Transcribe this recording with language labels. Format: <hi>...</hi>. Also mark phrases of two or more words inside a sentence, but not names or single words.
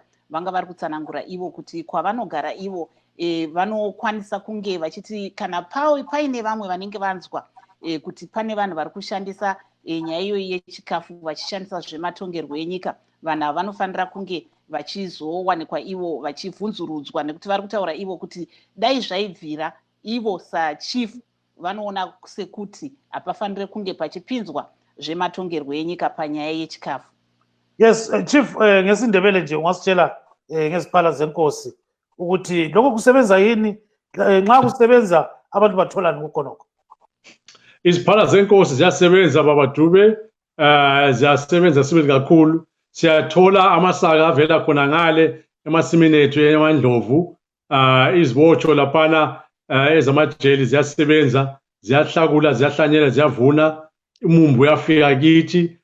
<sn>Vanga vari kutsanangura ivo kuti kwavanogara ivo vanokwanisa kunge vachiti kana paine vamwe vanenge vanzwa kuti pane vanhu vari kushandisa nyaya iyoyi yechikafu vachishandisa zvematongerwo enyika, vanhu ava vanofanira kunge vachizowanikwa ivo vachivhunzurudzwa, nekuti vari kutaura ivo kuti dai zvaibvira ivo sachifu vanoona sekuti hapafanire kunge pachipinzwa zvematongerwo enyika panyaya yechikafu.</sn> <en>Yes, Chief,</en> <nd>ngesindebele nje ungasitshela ngeziphala zenkosi ukuthi lokho kusebenza yini, nxa kusebenza abantu batholani kukhonokho? Iziphala zenkosi ziyasebenza Baba Dube, ziyasebenza sibili kakhulu. Siyathola amasaka avela khona ngale emasimini ethu eMandlovu, izibotsho laphana ezamajeli ziyasebenza, ziyahlakula, ziyahlanyela, ziyavuna, umumbu uyafika kithi.</nd>